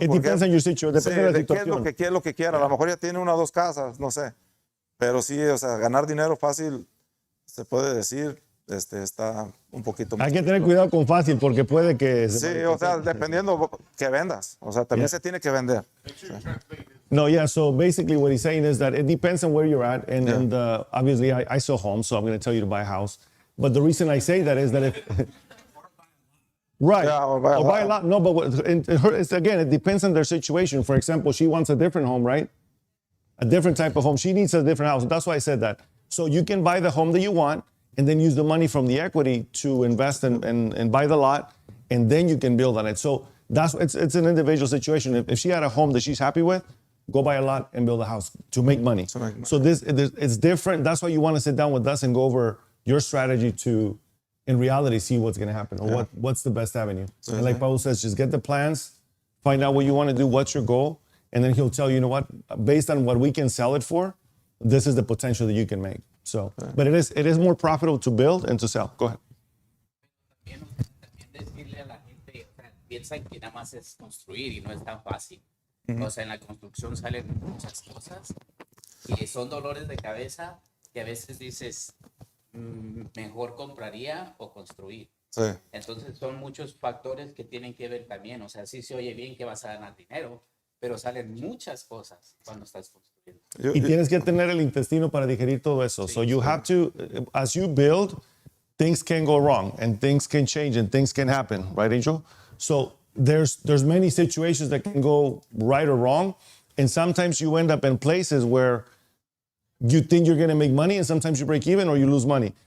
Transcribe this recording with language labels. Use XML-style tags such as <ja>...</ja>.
<es>Depende de la situación. ¿Qué es lo que quiera? A lo mejor ya tiene 1 o 2 casas, no sé. Pero sí, o sea, ganar dinero fácil, se puede decir, está un poquito más. Hay que tener cuidado con fácil porque puede que... Sí, o sea, dependiendo que vendas. O sea, también se tiene que vender.</es> <en>No, yeah, so basically what he's saying is that it depends on where you're at. And obviously I sell homes, so I'm going to tell you to buy a house. But the reason I say that is that if... Right. Yeah, or buy a lot. No, but again, it depends on their situation. For example, she wants a different home, right? A different type of home. She needs a different house. That's why I said that. So you can buy the home that you want and then use the money from the equity to invest and buy the lot and then you can build on it. So it's an individual situation. If she had a home that she's happy with, go buy a lot and build a house to make money. So it's different. That's why you want to sit down with us and go over your strategy to, in reality, see what's going to happen or what's the best avenue. And like Paul says, just get the plans, find out what you want to do, what's your goal, and then he'll tell you, you know what, based on what we can sell it for, this is the potential that you can make. So, but it is more profitable to build and to sell. Go ahead.</en> <es>También decirle a la gente, o sea, piensan que nada más es construir y no es tan fácil. O sea, en la construcción salen muchas cosas y son dolores de cabeza que a veces dices, mejor compraría o construir. Sí. Entonces son muchos factores que tienen que ver también. O sea, sí se oye bien que vas a ganar dinero, pero salen muchas cosas cuando estás construyendo. Y tienes que tener el intestino para digerir todo eso.</es> <en>So you have to, as you build, things can go wrong and things can change and things can happen, right, Angel? So there's many situations that can go right or wrong, and sometimes you end up in places where you think you're going to make money, and sometimes you break even or you lose money.</en>